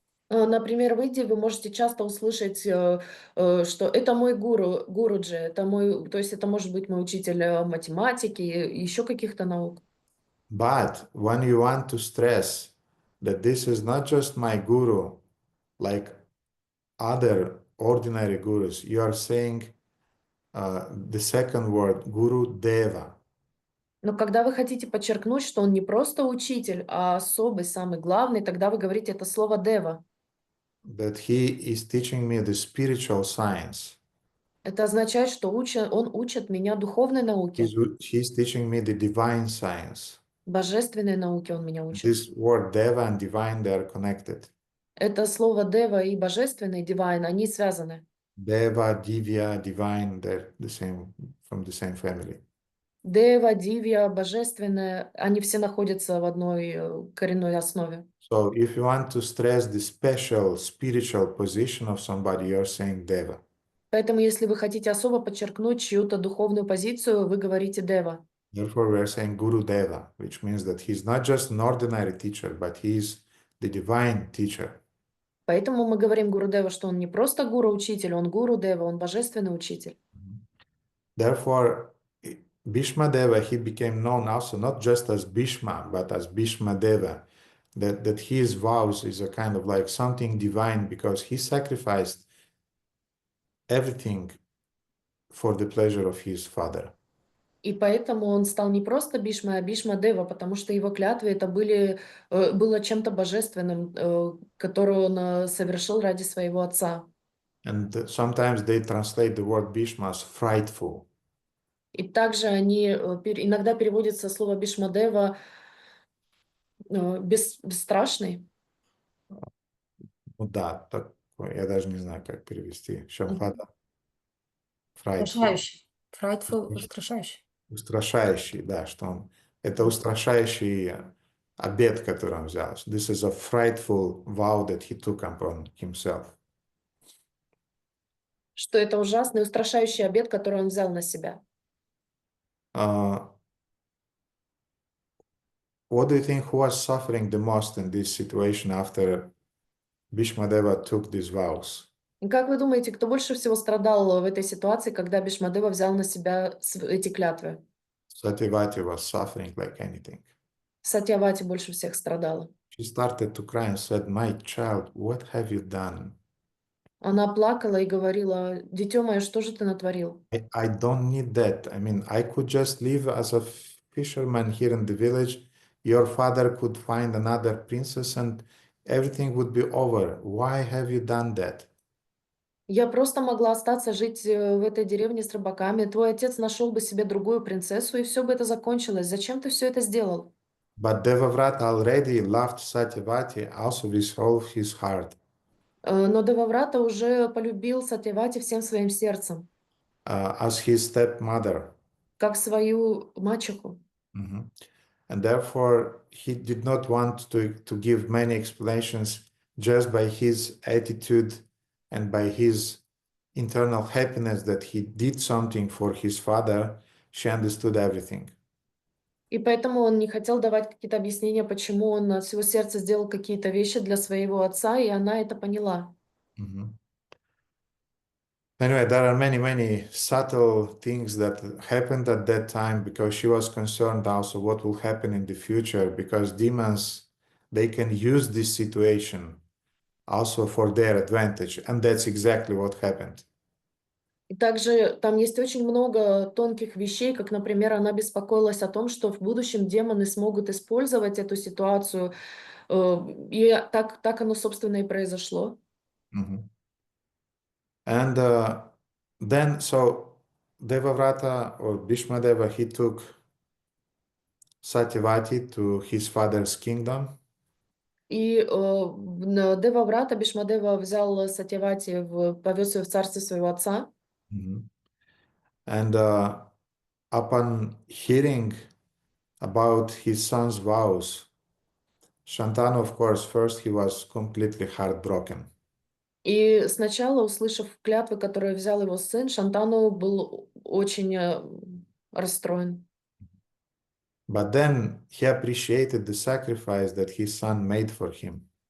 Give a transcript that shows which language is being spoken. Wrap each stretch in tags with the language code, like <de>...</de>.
<ru>Например, в Индии вы можете часто услышать, что это мой гуру, гуруджи, это мой, то есть это может быть мой учитель математики, еще каких-то наук.</ru> <en>But when you want to stress that this is not just my guru, like other ordinary gurus, you are saying the second word, Guru Deva.</en> <ru>Но когда вы хотите подчеркнуть, что он не просто учитель, а особый, самый главный, тогда вы говорите это слово дева.</ru> <en>That he is teaching me the spiritual science.</en> <ru>Это означает, что он учит меня духовной науке,</ru> <en>He's teaching me the divine science.</en> <ru>божественной науке он меня учит.</ru> <en>This word Deva and divine, they are connected.</en> <ru>Это слово дева и божественный, divine, они связаны.</ru> <en>Deva, Divya, divine, they're the same, from the same family.</en> <ru>Дева, дивья, божественное, они все находятся в одной коренной основе.</ru> <en>So if you want to stress the special spiritual position of somebody, you're saying Deva.</en> <ru>Поэтому, если вы хотите особо подчеркнуть чью-то духовную позицию, вы говорите дева.</ru> <en>Therefore, we are saying Guru Deva, which means that he's not just an ordinary teacher, but he's the divine teacher.</en> <ru>Поэтому мы говорим Гурудева, что он не просто гуру-учитель, он гуру-дева, он божественный учитель.</ru> <en>Therefore, Bhīṣmadeva, he became known also not just as Bhīṣma, but as Bhīṣmadeva. That his vows is a kind of like something divine because he sacrificed everything for the pleasure of his father.</en> <ru>И поэтому он стал не просто Бишмой, а Бишмадева, потому что его клятвы это было чем-то божественным, которое он совершил ради своего отца.</ru> <en>And sometimes they translate the word Bhīṣma as frightful.</en> <ru>И также они иногда переводятся слово Бишмадева бесстрашный. Ну да, такой, я даже не знаю, как перевести.</ru> <en>Шамхада. Frightful.</en> <ru>Устрашающий. Frightful, устрашающий. Устрашающий, да, что он... Это устрашающий обет, который он взял. This is a frightful vow that he took upon himself. Что это ужасный, устрашающий обет, который он взял на себя.</ru> <en>What do you think, who was suffering the most in this situation after Bhīṣmadeva took these vows?</en> <ru>И как вы думаете, кто больше всего страдал в этой ситуации, когда Бишмадева взял на себя эти клятвы?</ru> <en>Satyavati was suffering like anything.</en> <ru>Сатьявати больше всех страдала.</ru> <en>She started to cry and said, "My child, what have you done? Она плакала и говорила: «Дитё мое, что же ты натворил?» I don't need that. I mean, I could just live as a fisherman here in the village. Your father could find another princess and everything would be over. Why have you done that?"</en> <ru>Я просто могла остаться жить в этой деревне с рыбаками. Твой отец нашел бы себе другую принцессу, и все бы это закончилось. Зачем ты все это сделал?</ru> <en>But Devavrata already loved Satyavati also with all his heart,</en> <ru>Но Деваврата уже полюбил Сатьявати всем своим сердцем,</ru> <en>as his stepmother.</en> <ru>как свою мачеху. Mhm.</ru> <en>And therefore, he did not want to give many explanations. Just by his attitude and by his internal happiness that he did something for his father, she understood everything.</en> <ru>И поэтому он не хотел давать какие-то объяснения, почему он от всего сердца сделал какие-то вещи для своего отца, и она это поняла. Mhm.</ru> <en>Anyway, there are many subtle things that happened at that time because she was concerned also what will happen in the future, because demons, they can use this situation also for their advantage, and that's exactly what happened.</en> <ru>И также там есть очень много тонких вещей, как, например, она беспокоилась о том, что в будущем демоны смогут использовать эту ситуацию, и так оно, собственно, и произошло. Mhm.</ru> <en>And then, so Devavrata or Bhīṣmadeva, he took Satyavati to his father's kingdom.</en> <ru>И Деваврата, Бишмадева взял Сатьявати, повез ее в царство своего отца. Mhm.</ru> <en>And upon hearing about his son's vows, Shantanu, of course, first he was completely heartbroken.</en> <ru>И сначала, услышав клятвы, которые взял его сын, Шантану был очень расстроен.</ru> <en>But then he appreciated the sacrifice that his son made for him.</en>